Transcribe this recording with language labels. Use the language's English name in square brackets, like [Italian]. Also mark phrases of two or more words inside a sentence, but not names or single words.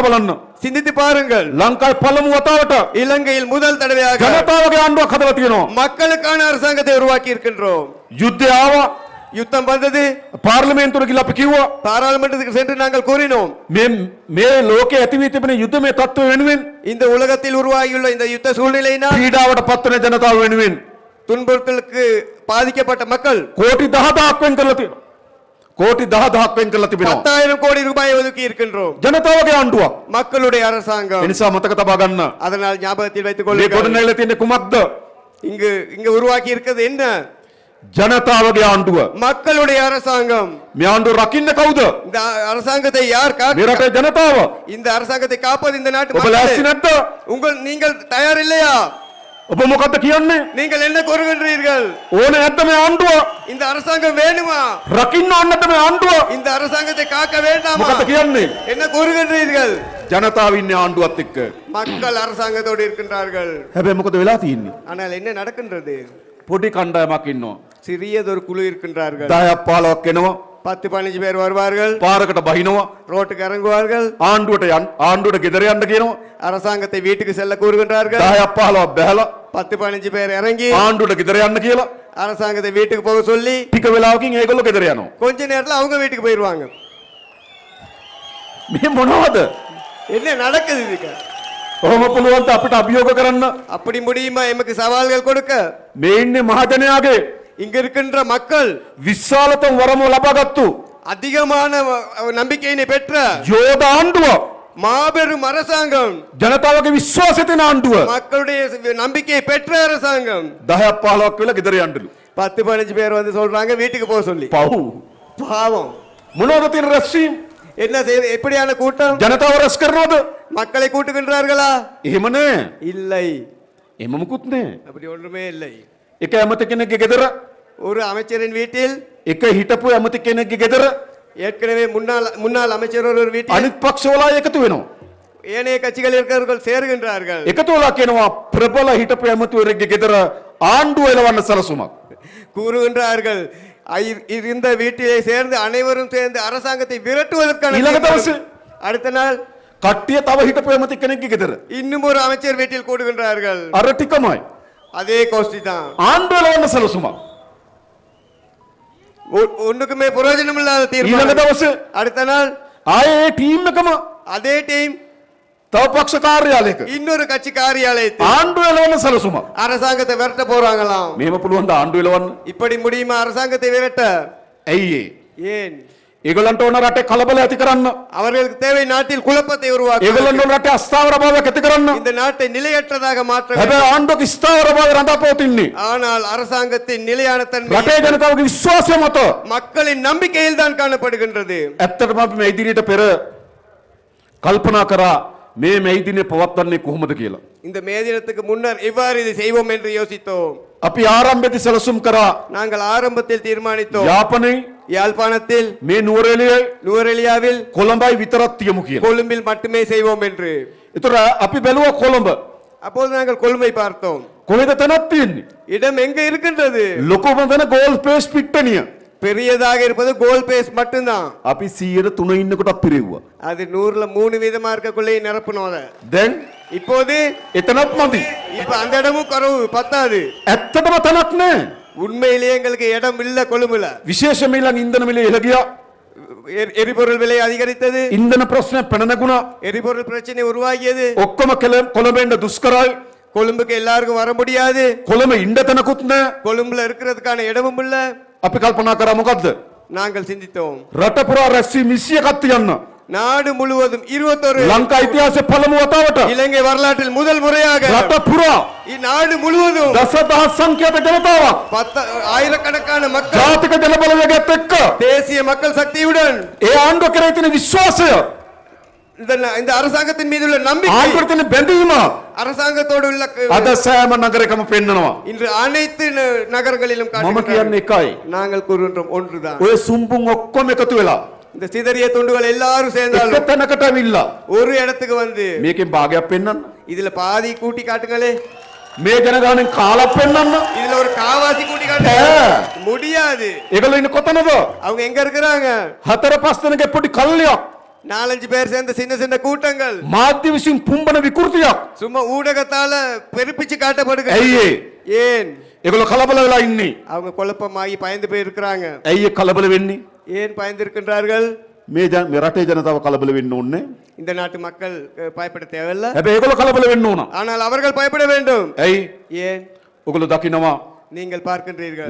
[Sinhala] බලන්න. [Tamil] சிந்தித்து பாருங்கள். [Sinhala] ලංකාවේ පළමු වතාවට [Tamil] இலங்கையில் முதல் தடவையாக [Sinhala] ජනතාවගේ ආණ්ඩුවක් හදලා තියෙනවා. [Tamil] மக்களுக்கான அரசாங்கத்தை உருவாக்கி இருக்கின்றோம். [Sinhala] යුද්ධය ආවා. [Tamil] யுத்தம் வந்தது. [Sinhala] පාර්ලිමේන්තුවට ගිහලා අපි කිව්වා [Tamil] பாராளுமன்றத்துக்கு சென்று நாங்கள் கூறினோம். [Sinhala] මේ ලෝකයේ ඇති වී තිබෙන යුද්ධමය තත්ත්ව වෙනුවෙන් [Tamil] இந்த உலகத்தில் உருவாகியுள்ள இந்த யுத்த சூழ்நிலையினால் [Sinhala] පීඩාවට පත්වන ජනතාව වෙනුවෙන් [Tamil] துன்புறுத்தலுக்கு பாதிக்கப்பட்ட மக்கள் [Sinhala] කෝටි 10,000ක් වෙන් කරලා තියෙනවා. කෝටි 10,000ක් වෙන් කරලා තිබෙනවා. [Tamil] 10,000 கோடி ரூபாய் ஒதுக்கி இருக்கின்றோம். [Sinhala] ජනතාවගේ ආණ්ඩුවක්. [Tamil] மக்களுடைய அரசாங்கம். [Sinhala] ඒ නිසා මතක තබා ගන්න. [Tamil] அதனால் ஞாபகத்தில் வைத்துக் [Sinhala] මේ [Tamil] கொள்ளுங்கள். [Sinhala] ගොඩනැගිලා තියෙන්නේ කුමක්ද? [Tamil] இங்கு உருவாக்கி இருக்கிறது என்ன? [Sinhala] ජනතාවගේ ආණ්ඩුව. [Tamil] மக்களுடைய அரசாங்கம். [Sinhala] මේ ආණ්ඩුව රකින්න කවුද? [Tamil] இந்த அரசாங்கத்தை யார் [Sinhala] මේ රටේ ජනතාව. [Tamil] இந்த அரசாங்கத்தை காப்பது இந்த நாட்டு [Sinhala] ඔබ ලෑස්ති නැද්ද? [Tamil] நீங்கள் தயார் இல்லையா? [Sinhala] ඔබ මොකද්ද කියන්නේ? [Tamil] நீங்கள் என்ன கூறுகின்றீர்கள்? [Sinhala] ඕනේ නැද්ද මේ ආණ්ඩුව? [Tamil] இந்த அரசாங்கம் வேணுமா? [Sinhala] රකින්න ඕනේ නැද්ද මේ ආණ්ඩුව? [Tamil] இந்த அரசாங்கத்தை காக்க வேண்டாமா? [Sinhala] මොකද්ද කියන්නේ? [Tamil] என்ன கூறுகின்றீர்கள்? [Sinhala] ජනතාව ඉන්නේ ආණ්ඩුවත් එක්ක. [Tamil] மக்கள் அரசாங்கத்தோடு இருக்கின்றார்கள். [Sinhala] හැබැයි මොකද වෙලා තියෙන්නේ? [Tamil] ஆனால் என்ன நடக்கின்றது? [Sinhala] පොඩි කණ්ඩායමක් ඉන්නවා. [Tamil] சிறியதொரு குழு இருக்கின்றார்கள். [Sinhala] 10ක් 15ක් එනවා. [Tamil] 10-15 பேர் வருவார்கள். [Sinhala] පාරකට බහිනවා. [Tamil] ரோட்டுக்கு இறங்குவார்கள். [Sinhala] ආණ්ඩුවට ගෙදර යන්න කියනවා. [Tamil] அரசாங்கத்தை வீட்டுக்கு செல்ல கூறுகின்றார்கள். [Sinhala] 10ක් 15ක් බැහැලා [Tamil] 10-15 பேர் இறங்கி [Sinhala] ආණ්ඩුවට ගෙදර යන්න කියලා [Tamil] அரசாங்கத்தை வீட்டுக்கு போக சொல்லி [Sinhala] ටික වෙලාවකින් ඒගොල්ලෝ ගෙදර යනවා. [Tamil] கொஞ்ச நேரத்துல அவங்க வீட்டுக்கு போயிடுவாங்க. [Sinhala] මේ මොනවද? [Tamil] என்ன நடக்குது இதுக்கு? [Sinhala] කොහොම පුළුවන්ද අපිට අභියෝග කරන්න? [Tamil] அப்படி முடியுமா எமக்கு சவால்கள் கொடுக்க? [Sinhala] මේ ඉන්නේ මහජනයාගේ [Tamil] இங்க இருக்கின்ற மக்கள் [Sinhala] විශාලතම වරම ලබාගත්තු [Tamil] அதிகமான நம்பிக்கையினை பெற்ற [Sinhala] යෝධ ආණ්ඩුව. [Tamil] மாபெரும் அரசாங்கம். [Sinhala] ජනතාවගේ විශ්වාසය තියෙන ආණ්ඩුව. [Tamil] மக்களுடைய நம்பிக்கையை பெற்ற அரசாங்கம். [Sinhala] 10ක් 15ක් වෙලා ගෙදර යන්නලු. [Tamil] 10-15 பேர் வந்து சொல்றாங்க வீட்டுக்கு போக சொல்லி. [Sinhala] පව්. [Tamil] பாவம். [Sinhala] මොනවද තියෙන රැස්වීම්? [Tamil] என்ன எப்படியான கூட்டம்? [Sinhala] ජනතාව රැස් කරනවද? [Tamil] மக்களை கூட்டுகின்றார்களா? [Sinhala] එහෙම නෑ. [Tamil] இல்லை. [Sinhala] එහෙම මුකුත් නෑ. [Tamil] அப்படி ஒன்றுமே இல்லை. [Sinhala] එක ඇමති කෙනෙක්ගේ ගෙදර [Tamil] ஒரு அமைச்சரின் வீட்டில் [Sinhala] එක හිටපු ඇමති කෙනෙක්ගේ ගෙදර [Tamil] ஏற்கனவே முன்னாள் அமைச்சர் ஒரு வீட்டில் [Sinhala] අනිත් පක්ෂවලා එකතු වෙනවා. [Tamil] ஏனைய கட்சிகள் இருக்கிறவர்கள் சேருகின்றார்கள். [Sinhala] එකතු වෙලා කියනවා ප්‍රබල හිටපු ඇමතිවරයෙක්ගේ ගෙදර ආණ්ඩුව එලවන්න සලසුමක්. [Tamil] கூறுகின்றார்கள் இந்த வீட்டிலே சேர்ந்து அனைவரும் சேர்ந்து அரசாங்கத்தை விரட்டுவதற்கான [Sinhala] ඊළඟ දවසේ [Tamil] அடுத்த நாள் [Sinhala] කට්ටිය තව හිටපු ඇමති කෙනෙක්ගේ ගෙදර [Tamil] இன்னும் ஒரு அமைச்சர் வீட்டில் கூடுகின்றார்கள். [Sinhala] අර ටිකමයි [Tamil] அதே கோஷ்டி தான். [Sinhala] ආණ්ඩුව එලවන්න සලසුමක්. [Tamil] ஒண்ணுக்குமே பிரயோஜனம் இல்லாத [Sinhala] ඊළඟ [Tamil] தீர்மானம். [Sinhala] දවසේ [Tamil] அடுத்த நாள் [Sinhala] ආයේ ඒ ටීම් එකම [Tamil] அதே டீம் [Sinhala] තව පක්ෂ කාර්යාලයක [Tamil] இன்னொரு கட்சி காரியாலயத்தில் [Sinhala] ආණ්ඩුව එලවන්න සලසුමක්. [Tamil] அரசாங்கத்தை விரட்ட போறாங்களாம். [Sinhala] මේව පුළුවන් ද ආණ්ඩුව එලවන්න? [Tamil] இப்படி முடியுமா அரசாங்கத்தை விரட்ட? [Sinhala] ඇයි ඒ? [Tamil] ஏன்? [Sinhala] ඒගොල්ලන්ට ඕන රටේ කලබල ඇති කරන්න. [Tamil] அவர்களுக்கு தேவை நாட்டில் குழப்பத்தை உருவாக்க. [Sinhala] ඒගොල්ලන්ට ඕන රටේ අස්ථාවර භාවයක් ඇති කරන්න. [Tamil] இந்த நாட்டை நிலையற்றதாக மாற்ற. [Sinhala] හැබැයි ආණ්ඩුවක ස්ථාවර භාවය රඳාපවතින්නේ [Tamil] ஆனால் அரசாங்கத்தின் நிலையான தன்மை [Sinhala] රටේ ජනතාවගේ විශ්වාසය මත. [Tamil] மக்களின் நம்பிக்கையில் தான் காணப்படுகின்றது. [Sinhala] ඇත්තටම අපි මේ ඉදිරියට පෙර කල්පනා කරා මේ ඉදිරියේ පවත්වන්නේ කොහොමද කියලා. [Tamil] இந்த மே தினத்துக்கு முன்னர் எவ்வாறு இதை செய்வோம் என்று யோசித்தோம். [Sinhala] අපි ආරම්භයේදී සැලසුම් කරා [Tamil] நாங்கள் ஆரம்பத்தில் தீர்மானித்தோம் [Sinhala] යාපනයේ [Tamil] யாழ்ப்பாணத்தில் [Sinhala] මේ නුවරඑළියේ [Tamil] நுவரெலியாவில் [Sinhala] කොළඹයි විතරක් තියමු කියලා. [Tamil] கொழும்பில் மட்டுமே செய்வோம் என்று. [Sinhala] ඒතර අපි බැලුවා කොළඹ. [Tamil] அப்போது நாங்கள் கொழும்பை பார்த்தோம். [Sinhala] කොහෙද තැනක් තියෙන්නේ? [Tamil] இடம் எங்க இருக்கின்றது? [Sinhala] ලොකුම තැන ගෝල් පේස් පිට්ටනිය. [Tamil] பெரியதாக இருப்பது கோல் பேஸ் மட்டும்தான். [Sinhala] අපි 103 ඉන්නකොටත් පිරෙව්වා. [Tamil] அது 100ல 3 வீதமா இருக்கக்குள்ளே நிரப்பணும் அத. [Sinhala] දැන් [Tamil] இப்போது [Sinhala] එතනත් මදි. [Tamil] இப்ப அந்த இடமும் குறைவு பத்தாது. [Sinhala] ඇත්තටම තැනක් නැහැ. [Tamil] உண்மையிலேயே எங்களுக்கு இடம் இல்ல கொழும்புல. [Sinhala] විශේෂ මිලන් ඉන්ධන මිල ඉහළ ගියා. [Tamil] எரிபொருள் விலை அதிகரித்தது. [Sinhala] ඉන්ධන ප්‍රශ්න පැන නැගුණා. [Tamil] எரிபொருள் பிரச்சனை உருவாகியது. [Sinhala] ඔක්කොම කොළඹෙන්ද දුෂ්කරයි. [Tamil] கொழும்புக்கு எல்லாருக்கும் வர முடியாது. [Sinhala] කොළඹ ඉන්න තැනකුත් නැහැ. [Tamil] கொழும்புல இருக்கிறதுக்கான இடமும் இல்ல. [Sinhala] අපි කල්පනා කරා මොකද්ද? [Tamil] நாங்கள் சிந்தித்தோம். [Sinhala] රට පුරා රැස්වීම් 21ක් තියන්න. [Tamil] நாடு முழுவதும் 21 [Sinhala] ලංකා ඉතිහාසයේ පළමු වතාවට [Tamil] இலங்கை வரலாற்றில் முதல் முறையாக [Sinhala] රට පුරා [Tamil] இந்நாடு முழுவதும் [Sinhala] දසදහස් සංඛ්‍යාත ජනතාවක් [Tamil] ஆயிரக்கணக்கான மக்கள் [Sinhala] ජාතික ජනබලවේගයත් එක්ක [Tamil] தேசிய மக்கள் சக்தியுடன் [Sinhala] ඒ ආණ්ඩුව කරේ තියෙන විශ්වාසය [Tamil] இந்த அரசாங்கத்தின் மீது உள்ள நம்பிக்கை [Sinhala] ආණ්ඩුවට තියෙන බැඳීම [Tamil] அரசாங்கத்தோடு உள்ள [Sinhala] අද සෑම නගරයකම පෙන්නනවා. [Tamil] இன்று அனைத்து நகரங்களிலும் [Sinhala] මම කියන්නේ එකයි. [Tamil] நாங்கள் கூறுகின்றோம் ஒன்றுதான். [Sinhala] ඔය සුම්බුන් ඔක්කොම එකතු වෙලා [Tamil] இந்த சிதறிய துண்டுகள் எல்லாரும் சேர்ந்தாலும் [Sinhala] එක තැනකට ඇවිල්ලා [Tamil] ஒரு இடத்துக்கு வந்து [Sinhala] මේකෙන් භාගයක් පෙන්නන්න. [Tamil] இதுல பாதி கூட்டி காட்டுங்களே. [Sinhala] මේ ජනගහනෙන් කාලක් පෙන්නන්න. [Tamil] இதுல ஒரு காவாசி கூட்டி காட்டுங்க. முடியாது. [Sinhala] ඒගොල්ලෝ ඉන්නේ කොතනද? [Tamil] அவங்க எங்க இருக்கிறாங்க? [Sinhala] 4-5 දෙනෙක් පොඩි කල්ලියක් [Tamil] 4-5 பேர் சேர்ந்த சின்ன சின்ன கூட்டங்கள் [Sinhala] මාධ්‍ය විසින් පුම්බන විකෘතියක්. [Tamil] சும்மா ஊடகத்தால பெருப்பிச்சு காட்டப்படுகிறது [Sinhala] ඇයි ඒ? [Tamil] ஏன் [Sinhala] ඒගොල්ලෝ කලබල වෙලා ඉන්නේ. [Tamil] அவங்க குழப்பமாகி பயந்து போய் இருக்கிறாங்க [Sinhala] ඇයි ඒ කලබල වෙන්නේ? [Tamil] ஏன் பயந்திருக்கின்றார்கள் [Sinhala] මේ රටේ ජනතාව කලබල වෙන්න ඕනේ. [Tamil] இந்த நாட்டு மக்கள் பயப்பட தேவையில்லை [Sinhala] හැබැයි ඒගොල්ලෝ කලබල වෙන්න ඕන. [Tamil] ஆனால் அவர்கள் பயப்பட வேண்டும் [Sinhala] ඇයි? [Tamil] ஏன் [Sinhala] ඔගොල්ලෝ දකිනවා [Tamil] நீங்கள் பார்க்கின்றீர்கள்